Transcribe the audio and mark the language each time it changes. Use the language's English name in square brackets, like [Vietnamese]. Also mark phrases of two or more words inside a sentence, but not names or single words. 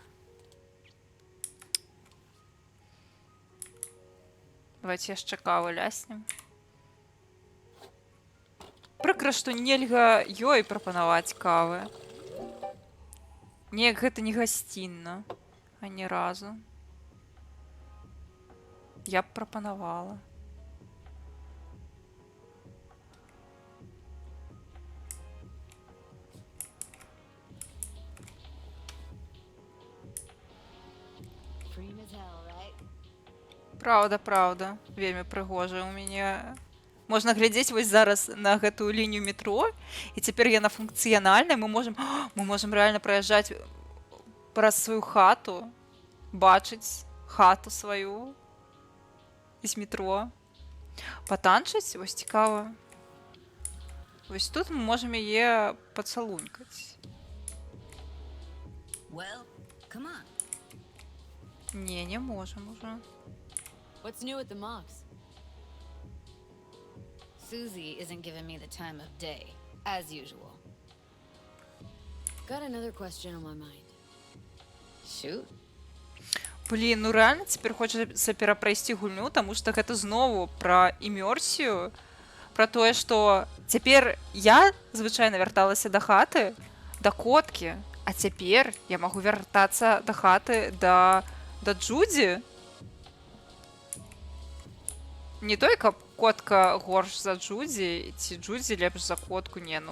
[Belarusian] Давайте яшчэ каву ляснем. Прыкра, што нельга ёй прапанаваць кавы. Неяк гэта не гасцінна. Ані разу. Я б прапанавала. [English] Cream as hell, right? [Belarusian] Праўда, праўда. Вельмі прыгожа. У мяне... Можна глядзець вось зараз на гэтую лінію метро, і цяпер яна функцыянальная. Мы можам рэальна праязджаць праз сваю хату, бачыць хату сваю з метро. Патанчыць? Вось цікава. Вось тут мы можам яе пацалунькаць. [English] Well, come on. [Belarusian] Не можам уже. [English] What's new at the Mox? Susie isn't giving me the time of day, as usual. Got another question on my mind. Shoot. [Belarusian] Блін, ну рэальна цяпер хочацца перапрайсці гульню, таму што гэта знову пра імерсію, пра тое, што цяпер я звычайна вярталася да хаты, да коткі, а цяпер я магу вяртацца да хаты да Джудзі. Не той, каб котка горш за Джудзі, ці Джудзі лепш за котку, не, ну...